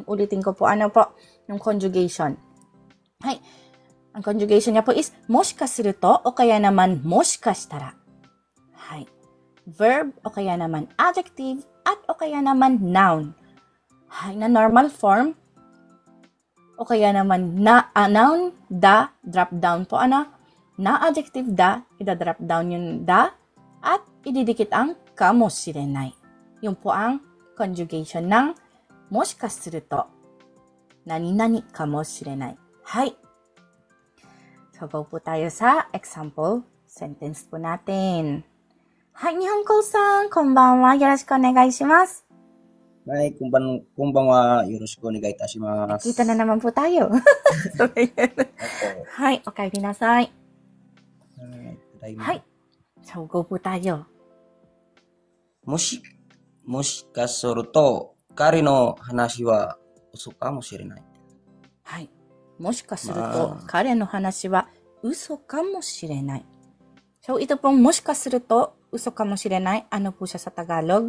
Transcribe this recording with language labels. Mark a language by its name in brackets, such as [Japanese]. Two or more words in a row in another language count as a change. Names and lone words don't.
[Filipino] Ulitin ko po, ano po, yung conjugation. Hi, ang conjugation niya po is moshikasuruto o kaya naman moshikashitara. Hi, verb o kaya naman adjective at o kaya naman noun. Hi, na [English] normal form [Filipino] o kaya naman na noun, da, [English] drop down [Filipino] po, ano? Na adjective da, ida- [English] drop down [Filipino] yung da, at ididikit ang kamoshirenai. Yun po ang conjugation ng [Japanese] もしかすると何々かもしれない. [Filipino] Hi. So, go po tayo sa example sentence po natin. Hi, [Japanese] 日本語さん、こんばんは、よろしくお願いします. はい、こんばんは、よろしくお願いいたします. [Filipino] Kita na naman po tayo. So, [Japanese] はい、おかえりなさい. [Filipino] Hi. So, go po tayo. [Japanese] もしかすると、彼の話は嘘かもしれない. Hi. もしかすると、彼の話は嘘かもしれない. [Filipino] So, ito pong [Japanese] もしかすると、嘘かもしれない, [Filipino] ano po siya sa Tagalog?